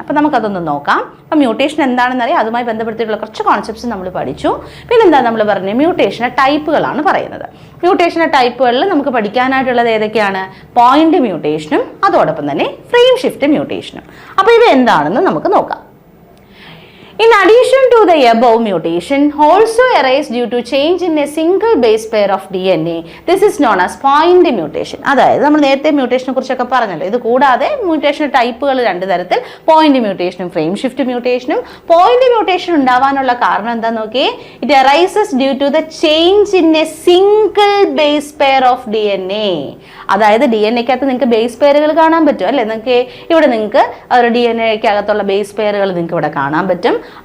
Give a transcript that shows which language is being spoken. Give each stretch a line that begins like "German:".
Malayalam: അപ്പോൾ നമുക്കതൊന്ന് നോക്കാം. അപ്പോൾ മ്യൂട്ടേഷൻ എന്താണെന്ന് അറിയാം, അതുമായി ബന്ധപ്പെടുത്തിയിട്ടുള്ള കുറച്ച് കോൺസെപ്റ്റ്സ് നമ്മൾ പഠിച്ചു. പിന്നെന്താ നമ്മൾ പറഞ്ഞത്? മ്യൂട്ടേഷൻ്റെ ടൈപ്പുകളാണ് പറയുന്നത്. മ്യൂട്ടേഷൻ്റെ ടൈപ്പുകളിൽ നമുക്ക് പഠിക്കാനായിട്ടുള്ളത് ഏതൊക്കെയാണ്? പോയിന്റ് മ്യൂട്ടേഷനും അതോടൊപ്പം തന്നെ ഫ്രെയിം ഷിഫ്റ്റ് മ്യൂട്ടേഷനും. അപ്പോൾ ഇത് എന്താണെന്ന് നമുക്ക് നോക്കാം.
English: In addition to the above, mutation also arise due to change in a single base pair of DNA. This is known as point mutation.
Malayalam: അതായത് നമ്മൾ നേരത്തെ മ്യൂട്ടേഷനെ കുറിച്ചൊക്കെ പറഞ്ഞല്ലോ. ഇത് കൂടാതെ മ്യൂട്ടേഷൻ ടൈപ്പുകൾ 2 തരത്തിൽ, point മ്യൂട്ടേഷനും frame shift മ്യൂട്ടേഷനും. Point mutation ഉണ്ടാവാനുള്ള കാരണം എന്താ നോക്കിയേ?
English: It arises due to the change in a single base pair of DNA.
Malayalam: അതായത് DNA-ക്കകത്ത് നിങ്ങൾക്ക് ബേസ് പെയറുകൾ കാണാൻ പറ്റും അല്ലേ? ഇവിടെ നിങ്ങൾക്ക് ഒരു DNA-ക്കകത്തുള്ള ബേസ് പെയറുകൾ നിങ്ങൾക്ക് ഇവിടെ കാണാൻ പറ്റും.